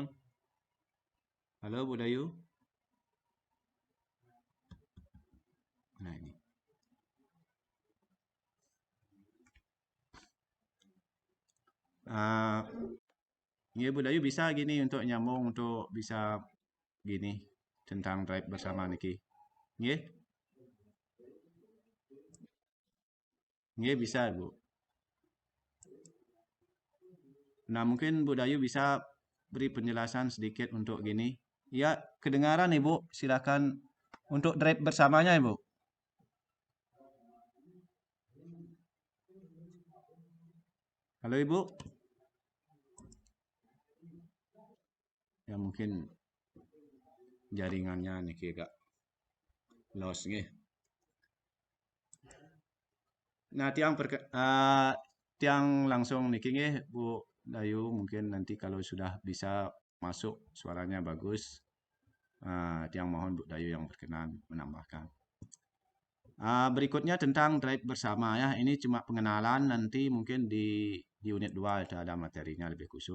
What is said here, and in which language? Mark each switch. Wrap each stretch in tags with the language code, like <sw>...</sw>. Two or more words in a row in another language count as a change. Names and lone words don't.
<id>Halo Bu Dayu. Nah, ini. Ya Bu Dayu bisa gini untuk nyambung untuk bisa gini tentang drive bersama Niki. Nggih? Nggih bisa, Bu. Nah, mungkin Bu Dayu bisa beri penjelasan sedikit untuk gini. Ya, kedengaran Ibu. Silakan untuk drive bersamanya, Ibu. Halo, Ibu. Ya, mungkin jaringannya Niki agak lost nggih. Nah, tiang langsung Niki nggih, Bu Dayu mungkin nanti kalau sudah bisa masuk suaranya bagus. Tiang mohon Bu Dayu yang berkenan menambahkan. Berikutnya tentang drive bersama ya. Ini cuma pengenalan, nanti mungkin di unit 2 ada materinya lebih khusus.</id>